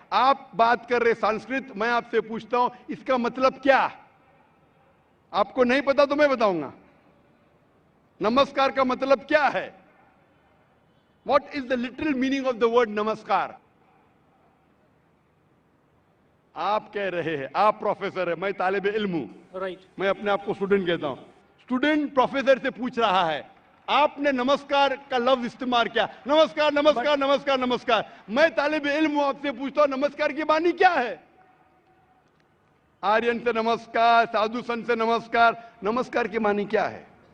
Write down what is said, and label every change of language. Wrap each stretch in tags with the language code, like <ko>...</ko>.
<hi>आप बात कर रहे संस्कृत, मैं आपसे पूछता हूं इसका मतलब क्या? आपको नहीं पता तो मैं बताऊंगा। नमस्कार का मतलब क्या है?</hi> <en>What is the literal meaning of the word namaskar?</en> <hi>आप कह रहे हैं, आप प्रोफेसर है, मैं तालिब इल्म हूं,</hi> <en>Right.</en> <hi>मैं अपने आप को स्टूडेंट कहता हूं। स्टूडेंट प्रोफेसर से पूछ रहा है, आपने नमस्कार का लफ्ज इस्तेमाल किया, नमस्कार नमस्कार नमस्कार नमस्कार। मैं तालिब इल्म हूं, आपसे पूछता हूं नमस्कार की मानी क्या है? आर्यन से नमस्कार, साधु संत से नमस्कार, नमस्कार की मानी क्या है?</hi>